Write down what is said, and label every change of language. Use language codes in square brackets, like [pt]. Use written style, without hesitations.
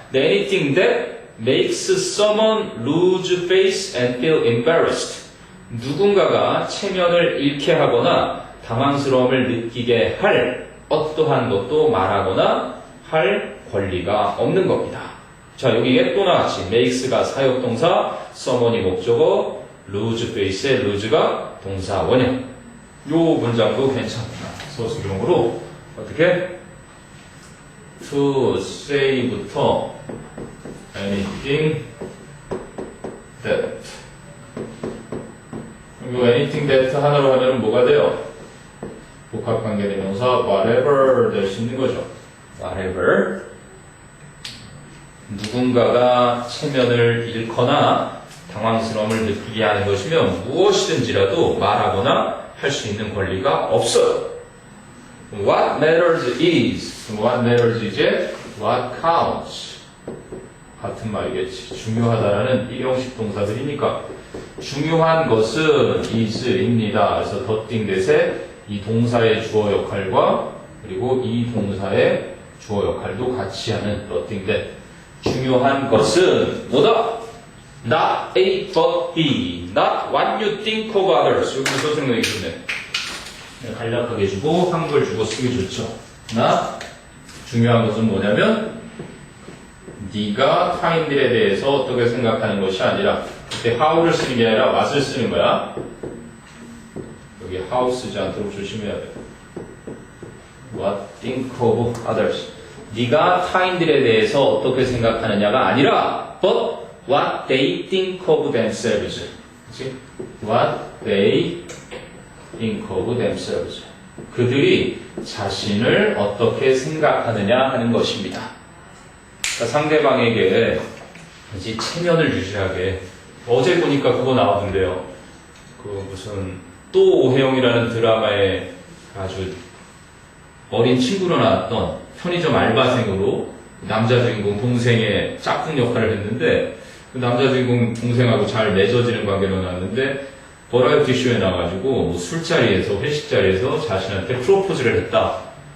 [en] The anything that makes someone lose face and feel embarrassed. [ko] 누군가가 체면을 잃게 하거나 당황스러움을 느끼게 할 어떠한 것도 말하거나 할 권리가 없는 겁니다. 자, 여기에 또 나같이 makes가 사역동사, someone이 목적어, lose face의 lose가 동사 원형. 요 문장도 괜찮구나. 소수용으로 어떻게? to say부터 anything that. 그리고 anything that 하나로 하면 뭐가 돼요? 복합관계대명사 whatever 될 수 있는 거죠. whatever. 누군가가 체면을 잃거나 당황스러움을 느끼게 하는 것이면 무엇이든지라도 말하거나 할 수 있는 권리가 없어요. [en] What matters is, what matters [ko] 이제 [en] what counts. [ko] 같은 말이겠지. 중요하다라는 일형식 동사들이니까 중요한 것은 is입니다. 그래서 더띵 대세 이 동사의 주어 역할과 그리고 이 동사의 주어 역할도 같이 하는 더띵 대 중요한 것은 뭐다? [en] Not A but B. Not what you think of others. [ko] 여기서 생각이 좋네. 간략하게 주고 한글 주고 쓰기 좋죠. 나 중요한 것은 뭐냐면 네가 타인들에 대해서 어떻게 생각하는 것이 아니라 그때 how를 쓰는 게 아니라 what을 쓰는 거야. 여기 how 쓰지 않도록 조심해야 돼. [en] What think of others. [ko] 네가 타인들에 대해서 어떻게 생각하느냐가 아니라 [en] but what they think of themselves. [ko] 그치? [en] What they think of themselves. [ko] 그들이 자신을 어떻게 생각하느냐 하는 것입니다. 그러니까 상대방에게 이제 체면을 유지하게 어제 보니까 그거 나왔는데요. 그 무슨 또 오해영이라는 드라마에 아주 어린 친구로 나왔던 편의점 알바생으로 남자 주인공 동생의 짝꿍 역할을 했는데 그 남자 주인공 동생하고 잘 맺어지는 관계로 나왔는데 버라이어티 쇼에 나와가지고 뭐 술자리에서 회식자리에서 자신한테 프로포즈를 했다.